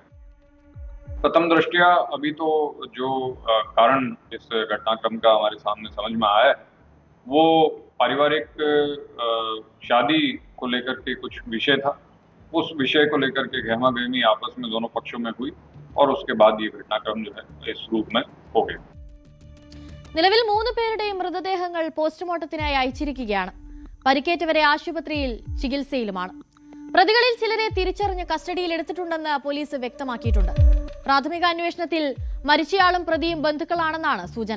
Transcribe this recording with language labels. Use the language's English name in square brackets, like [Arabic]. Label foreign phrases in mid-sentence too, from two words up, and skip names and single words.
[Hindi] प्रथम दृष्टया अभी तो जो कारण इस घटनाक्रम का हमारे सामने समझ में आया है वो पारिवारिक शादी को लेकर के कुछ विषय था। उस विषय को लेकर के गहमा गहमी आपस में दोनों पक्षों में हुई और उसके बाद ये घटनाक्रम जो है इस रूप में हो गया। [Malayalam] നിലവിൽ 3 പേരുടെയും മൃതദേഹങ്ങൾ പോസ്റ്റ്മോർട്ടത്തിനായി അയച്ചിരിക്കുകയാണ്. പരിക്കേറ്റവരെ ആശുപത്രിയിൽ ചികിത്സയിലുമാണ്. പ്രതികളിൽ ചിലരെ തിരിച്ചറിഞ്ഞ് കസ്റ്റഡിയിലെടുത്തിട്ടുണ്ടെന്ന് പോലീസ് വ്യക്തമാക്കിയിട്ടുണ്ട്. പ്രാഥമിക അന്വേഷണത്തിൽ മരിച്ചയാളും പ്രതിയും ബന്ധുക്കളാണെന്നാണ് സൂചന.